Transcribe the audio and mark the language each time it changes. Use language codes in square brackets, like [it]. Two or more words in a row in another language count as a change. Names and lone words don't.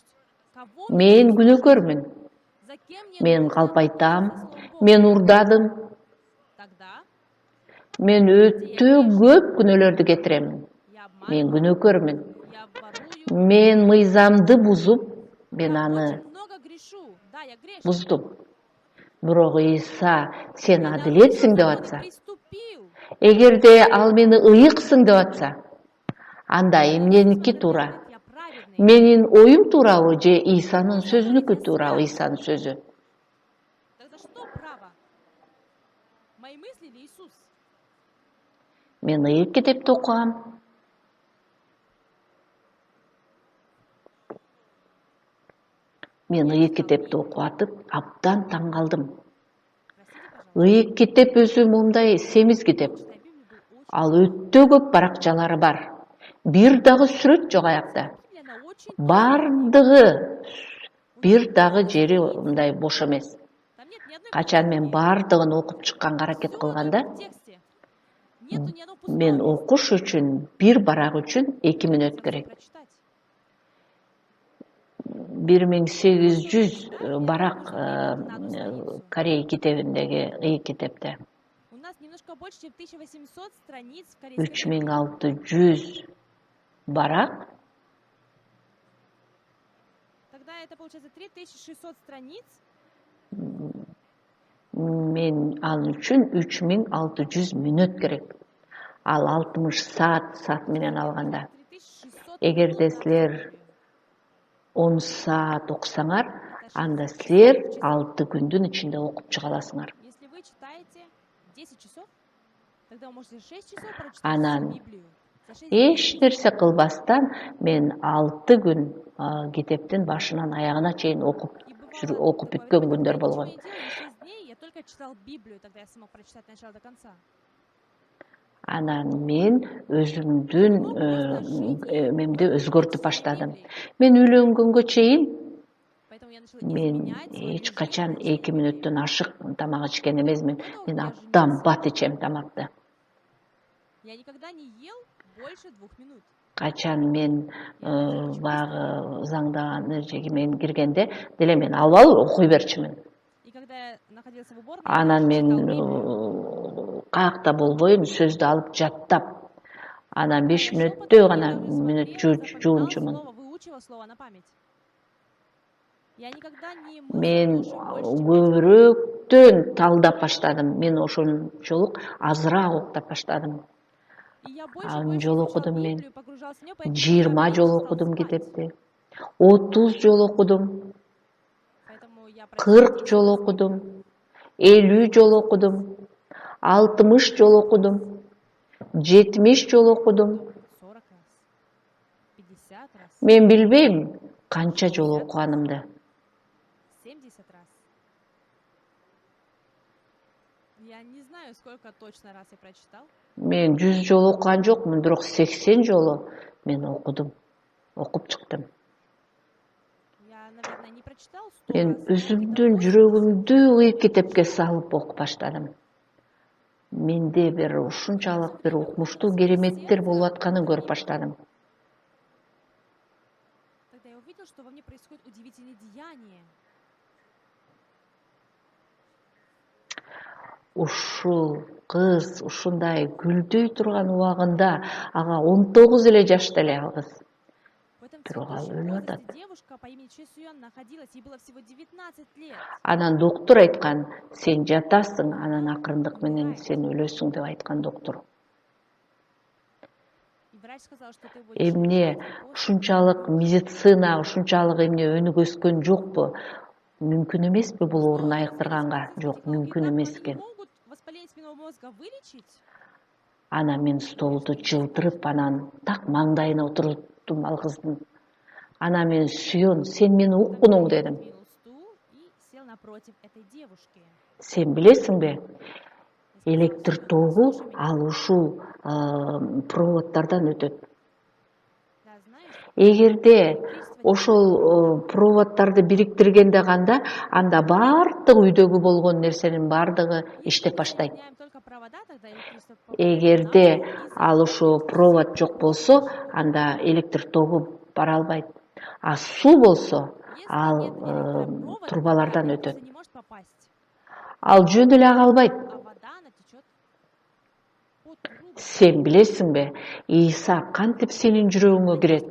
[ru] Кого [ky] Мен күнөөкөрмүн. [ru] За кем мне [ky] Мен [ru] нужно [ky] калпайтам, [ru] идти за Словом Бога? [ky] мен урдадым, [ru] Тогда [ky] мен өтө көп күнөөлөрдү кетирем. [ru] я [ky] Мен [ru] обманываю, [ky] күнөөкөрмүн. [ru] я ворую, [ky] Мен мыйзамды бузуп, мен [ru] я [ky] аны [ru] очень много грешу. Да, я грешник. [ky] буздум. Бирок Иса сен [ru] И нарушил [ky] адилетсиң деп [ru] закон и [ky] атса, [ru] приступил. [ky] эгерде ал мени ыйыксың деп атса, анда [ru] Я [ky] эмненики insistiu туура? [ru] говорит, я праведный. [ky] Менин оюм туурабы же Исанын [ru] Что говорит, [ky] сөзүнүкү [ru] я [ky] туурабы, [ru] свят. [ky] Исанын сөзү? [ru] Тогда что право? Мои мысли или Иисус? [ky] Мен ыйык китепти окугам. Мен [ru] Я [ky] ыйык [ru] читал [ky] китепти [ru] Библию. [ky] окуп атып, абдан таң калдым. [ru] Простите, пожалуйста. [ky] Ыйык китеп өзү момундай семиз китеп. [ru] Потому что я Библию был очень [ky] Ал [ru] толстый. [ky] өтө көп баракчалары бар. Бир дагы сүрөт жок аякта. [ru] Библия, она очень толстая книга. [ky] Бардыгы бир [ru] Очень [ky] дагы [ru] толстая [ky] жери [ru] книга. [ky] мындай бош эмес. [ru] Там нет ни одной [ky] Качан мен [ru] пустынки. [ky] бардыгын окуп чыкканга аракет [ru] Все [ky] кылганда, [ru] только в тексте. Нету ни одного [ky] мен [ru] пустого места. [ky] окуш үчүн, бир барак үчүн 2 мүнөт [ru] Хотел всё [ky] керек. [ru] прочитать. [ky] 1800 [ru] Нужно [ky] барак [ru] время на одну страницу. [ky] Корей китебиндеги ыйык китепте. [ru] У нас немножко больше, чем 1800 страниц в корейской Библии. [ky] 3600 барак, [ru] Тогда это получается 3600 страниц. [ky] мен ал үчүн 3600 мүнөт керек. Ал 60 саат менен алганда. [ru] 3600 [ky] Эгерде [ru] минут на одну [ky] силер [ru] Библию. [ky] 10 саат окусаңар, анда силер 6 күндүн ичинде окуп чыга аласыңар. [ru] Если вы читаете 10 часов, тогда вы можете 6 часов прочитать [ky] Анан [ru] всю Библию. За 6 [ky] эч [ru] дней. [ky] нерсе кылбастан мен 6 күн китептин башынан аягына чейин [ru] И [ky] окуп [ru] бывало такое [ky] бүткөн [ru] время, когда [ky] күндөр [ru] я ничего [ky] болгон. [ru] не делал, и 6 дней я только читал Библию, тогда я смог прочитать от начала до конца. [ky] Анан мен өзүмдүн эмемди өзгөртүп баштадым. Мен үйлөнгөнгө чейин [ru] Поэтому я начала [ky] мен [ru] изменять свой [ky] эч [ru] режим [ky] качан [ru] прочтения [ky] 2 [ru] Библии. [ky] мүнөттөн ашык тамак ичкен эмесмин. [ru] До того, [ky] Мен [ru] как я [ky] абдан [ru] женился, [ky] бат ичем тамакты. [ru] я никогда не ел больше 2 минут. [ky] Качан мен [ru] Я начала очень быстро. [ky] баягы заңдаган эжеге мен киргенде деле мен албай окуй берчүмүн. [ru] И когда я находился в уборной, я [ky] Анан [ru] тоже [ky] мен [ru] читал Библию. [ky] каякта болбойм, сөздү алып жаттап, анан [ru] Когда [ky] 5 [ru] я шёпотом, [ky] мүнөттө [ru] я [ky] гана [ru] также [ky] мүнөт [ru] смотрел, запоминал [ky] жуунчумун. [ru] слово, выучивал слово на память. Я никогда не мылся в [ky] Мен [ru] душе больше, чем 5 минут. [ky] көбүрөөктөн талдап баштадым. Мен ошончолук азыраак уктап баштадым. [ru] И я больше и [ky] Ан [ru] больше [ky] жол [ru] изучал [ky] окудум мен. [ru] Библию, погружался в неё, поэтому я [ky] 20 жол [ru] меньше стал [ky] окудум [ru] спать. [ky] китепти. 30 жол окудум. [ru] Поэтому я [ky] 40 [ru] прочитал 10 [ky] жол [ru] раз [ky] окудум. [ru] Библию. [ky] 50 жол окудум. 60 жол окудум. 70 жол окудум. [ru] 40 раз. 50 раз. [ky] Мен билбейм канча жол окуганымды. [ru] 70 раз. Я не знаю, сколько точно раз я прочитал. [ky] Мен 100 жол окуган жокмун, бирок 80 жолу мен окудум. Окуп чыктым. [ru] Я, наверное, не прочитал 100 [ky] Мен [ru] раз, но [ky] өзүмдүн [ru] где-то 80. [ky] жүрөгүмдү ыйык китепке салып окуп баштадым. Менде бир ушунчалык бир укмуштуу кереметтер болуп атканын көрүп баштадым. [ru] Тогда я увидел, что во мне происходит удивительные деяния. [ky] Ушул кыз ушундай гүлдөй турган убагында ага 19 эле жашта эле ал кыз. [ru] В этом [ky] Бирок ал [ru] цветущем [ky] өлүп атат. [ru] возрасте девушка по имени Чэ Суён находилась, ей было всего 19 лет. [ky] Анан доктор айткан, сен жатасың, анан акырындык менен сен өлөсүң деп айткан доктор. [ru] И врач сказал, что ты будешь [ky] Эмне [ru] умирать после [ky] ушунчалык медицина, ушунчалык эмне өнүгө өскөн жокпу? Мүмкүн эмеспи бул оорууну айыктырганга? Жок, мүмкүн эмес [ru] Они [ky] экен. [ru] могут воспаление спинного мозга вылечить? [ky] Анан мен столду жылтырып, анан так маңдайына отурттум ал кыздын. Анан мен Сүйөн, сен мени уккунуң дедим. [ru] Сдвинул стул и сел напротив этой девушки. [ky] Сен билесиңби? [ru] И сказал, [ky] Электр [ru] «Сүйөн, [ky] тогу [ru] послушай меня». [ky] ал ушул проводдордон өтөт. [ru] Да, знаешь, [ky] Эгерде [ru] электричество [ky] ошол проводдорду бириктиргенде канда, анда бардык үйдөгү болгон нерсенин бардыгы [ru] если [ky] иштеп [ru] мы [ky] баштайт. [ru] соединяем только провода, тогда электричество попадает в [ky] Эгерде [ru] нашу и [ky] ал ошо [ru] заполнит [ky] провод [ru] все [ky] жок болсо, анда электр тогу бара албайт. А суу болсо, [ru] Если [ky] ал [ru] нет электропровода, [ky] трубалардан [ru] тогда [ky] өтөт. [ru] электричество не может попасть. [ky] Ал жөн эле ага албайт. [ru] А вода, она течет по трубам. [ky] Сен билесиңби, Иса кантип сенин жүрөгүңө